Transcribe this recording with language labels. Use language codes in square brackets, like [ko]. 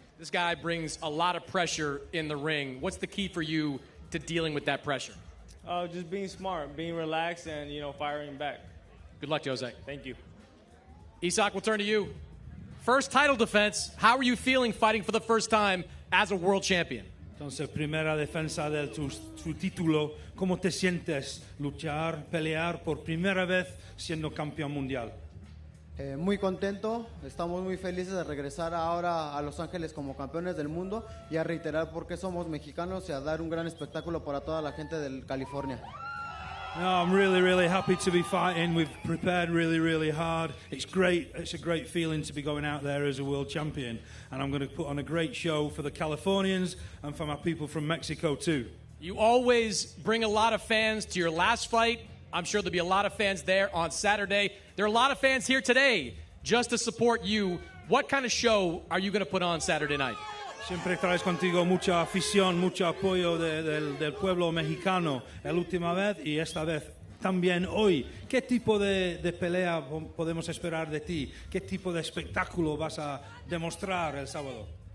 [en] This guy brings a lot of pressure in the ring. What's the key for you to dealing with that pressure? Just being smart, being relaxed, and, firing back. Good luck, Jose. Thank you. Isaac, we'll turn to you. First title defense. How are you feeling fighting for the first time as a world champion? [es] Entonces, primera defensa de tu título. ¿Cómo te sientes pelear por primera vez siendo campeón mundial? Muy contento, estamos muy felices de regresar ahora a Los Ángeles como campeones del mundo y a reiterar por qué somos mexicanos y a dar un gran espectáculo para toda la gente de California. [en] No, I'm really, really happy to be fighting. We've prepared really, really hard. It's great. It's a great feeling to be going out there as a world champion. And I'm going to put on a great show for the Californians and for my people from Mexico too. You always bring a lot of fans to your last fight. I'm sure there'll be a lot of fans there on Saturday. There are a lot of fans here today just to support you. What kind of show are you going to put on Saturday night? [es] Siempre traes contigo mucha afición, mucho apoyo del pueblo mexicano. La última vez y esta vez también hoy. ¿Qué tipo de pelea podemos esperar de ti? ¿Qué tipo de espectáculo vas a demostrar el sábado?